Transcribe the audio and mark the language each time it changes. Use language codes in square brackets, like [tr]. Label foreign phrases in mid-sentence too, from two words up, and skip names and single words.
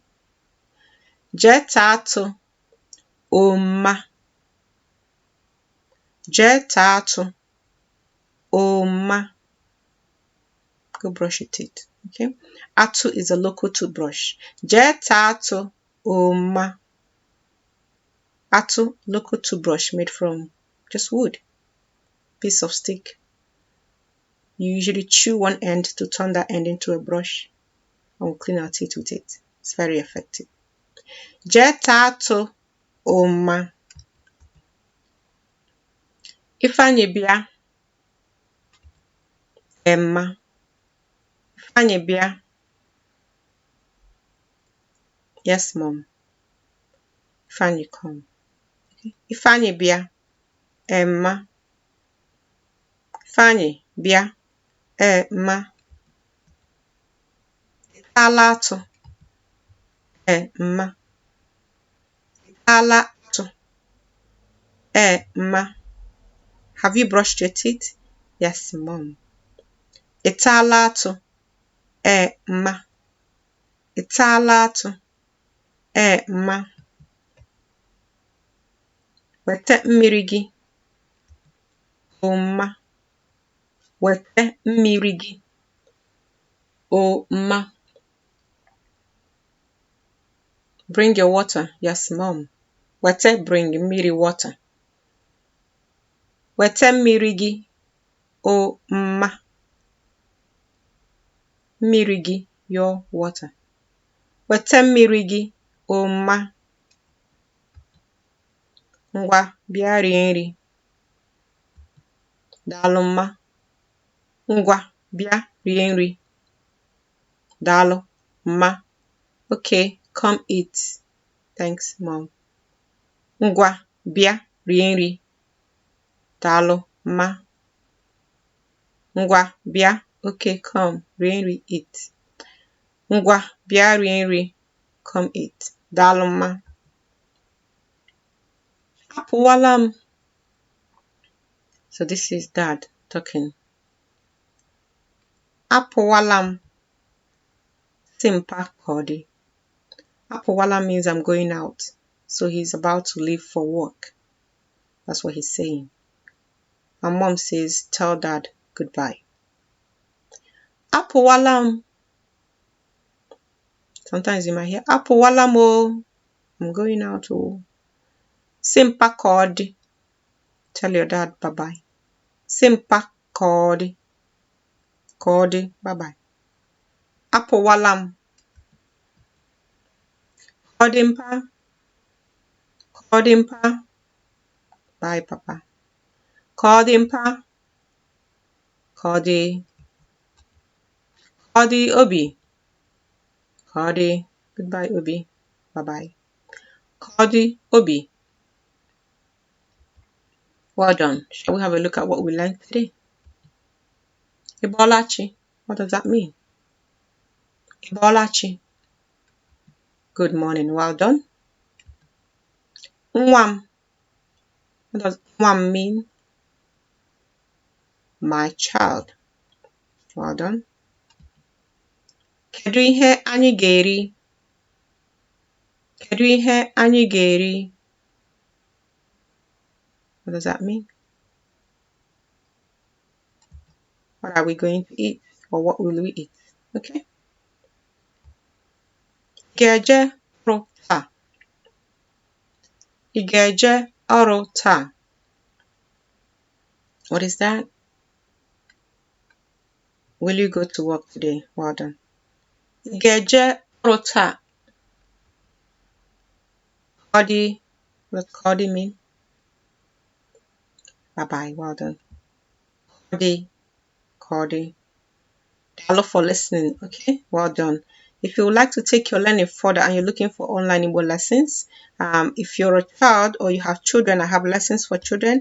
[ig] Jee taa atụ. Oma. Jee taa atụ. Oma. [en] Go brush your teeth. Okay. Atụ is a local toothbrush. [ig] Jee taa atụ. Oma. Atụ, [en] local toothbrush made from just wood. Piece of stick. You usually chew one end to turn that end into a brush and we'll clean our teeth with it. It's very effective. [ig] Jee taa atụ. Oma. Ifeanyi bịa. Emma. Ifeanyi bịa. [en] Yes, mom. Ifeanyi come. [ig] Ifeanyi bịa. Emma. Ifeanyi bịa. Emma. Ị taala atụ? Emma. Ị taala atụ? Emma. [en] Have you brushed your teeth? Yes, mom. [ig] Ị taala atụ? Emma. Ị taala atụ? Emma. Wete mmiri gị. Oma. Wete mmiri gị. [en] Oma. Bring your water. Yes, mom. [ig] Wete bring mmiri water. Wete mmiri gị. Oma. Mmiri gị, [en] your water. [ig] Wete mmiri gị. Oma. Ngwa, bịa rie nri. Daalụ mma. Ngwa, bịa rie nri. Daalụ mma. [en] Okay, come eat. Thanks, mom. [ig] Ngwa, bịa rie nri. Daalụ mma. Ngwa, bịa. [en] Okay, come, [ig] rie nri, eat. Ngwa, bịa rie nri. [en] Come eat. [ig] Daalụ mma. Apụwala m. [en] So this is dad talking. [ig] Apụwala m. Simpa kodi. [en] Apụwala means I'm going out. So he's about to leave for work. That's what he's saying. My mom says, tell dad goodbye. [ig] Apụwala m. [en] Sometimes you might hear, [ig] apụwala m o. [en] I'm going out o. [ig] Simpa kodi. [en] Tell your dad bye-bye. [ig] Simpa kodi. Kodi, bye-bye. Apụwala m. Kodimpa. Kodimpa. [en] Bye, papa. Kodimpa. [ig] Kodi. Kodi Obi. Kodi. [en] Goodbye, Obi. Bye-bye. Kodi Obi. Well done. Shall we have a look at what we learned today? Ibolachi. What does that mean? Ibolachi. Good morning. Well done. Nwam. What does nwam mean? My child. Well done. [ig] Kedu ihe anyị ga-eri? Kedu ihe anyị ga-eri? [en] What does that mean? What are we going to eat? Or what will we eat? [ig] Okay. ga-eje ọrụ taa? Ị ga-eje ọrụ taa? [en] What is that? Will you go to work today? Well done. [ig] Ị ga-eje ọrụ taa? Kọdị, [en] what kọdị mean? Bye-bye. Well done. Kọdị. Hello for listening. Okay, well done. If you would like to take your learning further and you're looking for online Igbo lessons, if you're a child or you have children, I have lessons for children.